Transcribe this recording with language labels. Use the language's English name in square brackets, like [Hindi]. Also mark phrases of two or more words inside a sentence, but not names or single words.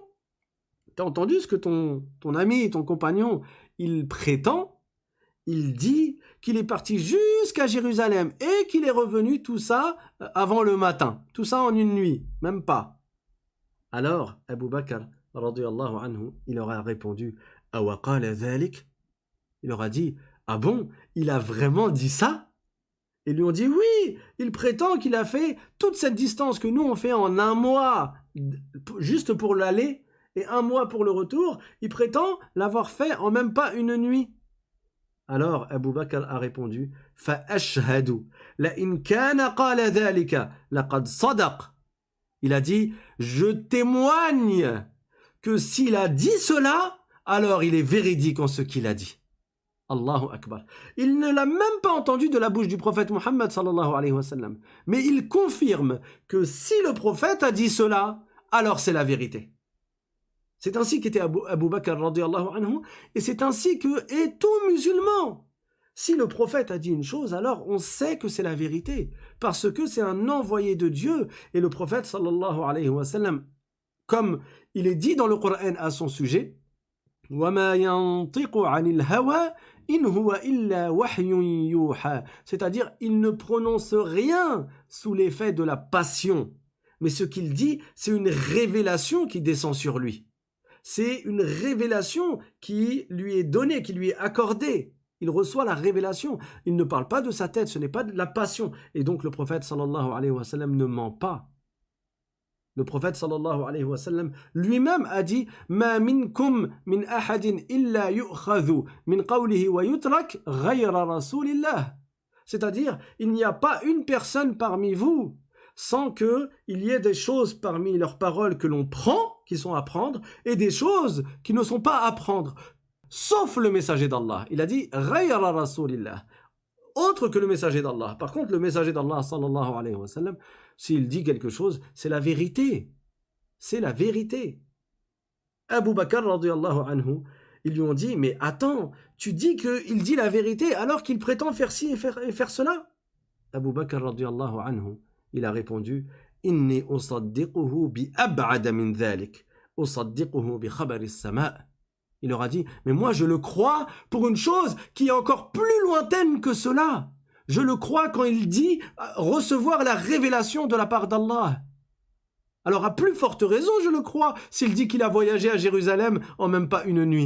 [French] T'as entendu ce que ton ami, ton compagnon, il prétend? Il dit qu'il est parti jusqu'à Jérusalem et qu'il est revenu tout ça avant le matin. Tout ça en une nuit, même pas. Alors, Abu Bakr, [Arabic] رضي الله عنه, [French] il leur a répondu, [Arabic] أوقال ذلك? [French] Il leur a dit, ah bon, il a vraiment dit ça? Ils lui ont dit, oui, il prétend qu'il a fait toute cette distance que nous on fait en un mois, juste pour l'aller, et un mois pour le retour. Il prétend l'avoir fait en même pas une nuit. Alors Abu Bakr a répondu, [Arabic] فَأَشْهَدُ لَإِنْ كَانَ قَالَ ذَلِكَ لَقَدْ صَدَقَ. [French] Il a dit, je témoigne que s'il a dit cela, alors il est véridique en ce qu'il a dit. [Arabic] الله أكبر. [French] Il ne l'a même pas entendu de la bouche du prophète Muhammad [Arabic] صلى الله عليه وسلم. [French] Mais il confirme que si le prophète a dit cela, alors c'est la vérité. C'est ainsi qu'était Abu Bakr [Arabic] رضي الله عنه, [French] et c'est ainsi que est tout musulman. Si le prophète a dit une chose, alors on sait que c'est la vérité, parce que c'est un envoyé de Dieu, et le prophète [Arabic] صلى الله عليه وسلم, [French] comme il est dit dans le Coran à son sujet, [Arabic] وَمَا يَنْطِقُ عَنِ الْهَوَى إِنْ هُوَ إِلَّا وَحْيٌ يُوحَى. [French] C'est-à-dire, il ne prononce rien sous l'effet de la passion, mais ce qu'il dit, c'est une révélation qui descend sur lui. C'est une révélation qui lui est donnée, qui lui est accordée. Il reçoit la révélation. Il ne parle pas de sa tête, ce n'est pas de la passion. Et donc le prophète [Arabic] صلى الله عليه وسلم [French] ne ment pas. Le prophète [Arabic] صلى الله عليه وسلم [French] lui-même a dit [Arabic] ما منكم من أحد إلا يؤخذ من قوله ويترك غير رسول الله. [French] C'est-à-dire, il n'y a pas une personne parmi vous sans qu'il y ait des choses parmi leurs paroles que l'on prend, qui sont à prendre, et des choses qui ne sont pas à prendre, sauf le messager d'Allah. Il a dit [Arabic] غير رسول الله, [French] autre que le messager d'Allah. Par contre, le messager d'Allah [Arabic] صلى الله عليه وسلم, [French] s'il dit quelque chose, c'est la vérité. C'est la vérité. Abu Bakr [Arabic] رضي الله عنه, [French] ils lui ont dit, mais attends, tu dis qu'il dit la vérité alors qu'il prétend faire ci et faire cela. Abu Bakr [Arabic] رضي الله عنه, [French] il a répondu, [Arabic] إني أصدقه بأبعد من ذلك، أصدقه بخبر السماء'. [French] Il leur a dit, mais moi je le crois pour une chose qui est encore plus lointaine que cela. Je le crois quand il dit recevoir la révélation de la part d'Allah. Alors à plus forte raison je le crois s'il dit qu'il a voyagé à Jérusalem en même pas une nuit.